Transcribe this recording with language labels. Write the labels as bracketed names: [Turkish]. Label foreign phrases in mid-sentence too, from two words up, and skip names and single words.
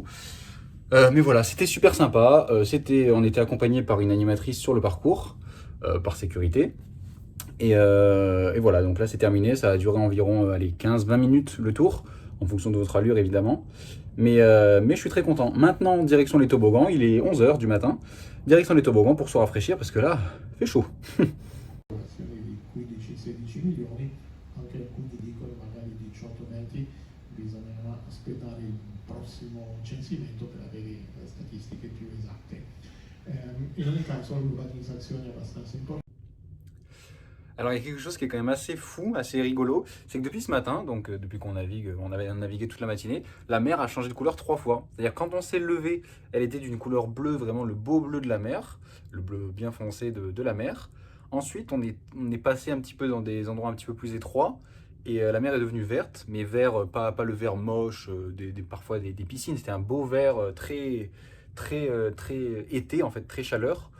[French] Mais voilà, c'était super sympa. On était accompagné par une animatrice sur le parcours, par sécurité. Et voilà, donc là c'est terminé. Ça a duré environ 15-20 minutes le tour, en fonction de votre allure évidemment. Mais je suis très content. Maintenant, direction les toboggans, il est 11h du matin. Direction les toboggans pour se rafraîchir parce que là, il fait chaud. [Italian] Di 15-16 milioni, anche alcuni dicono magari 18 metri, bisognerà aspettare il prossimo censimento per avere le statistiche più esatte. In ogni caso l'urbanizzazione è abbastanza importante. [French] Alors il y a quelque chose qui est quand même assez fou, assez rigolo, c'est que depuis ce matin, donc depuis qu'on navigue, on avait navigué toute la matinée, la mer a changé de couleur 3 fois. C'est-à-dire quand on s'est levé, elle était d'une couleur bleue, vraiment le beau bleu de la mer, le bleu bien foncé de la mer. Ensuite on est passé un petit peu dans des endroits un petit peu plus étroits, et la mer est devenue verte, mais vert, pas le vert moche, parfois des piscines, c'était un beau vert très été en fait, très chaleur.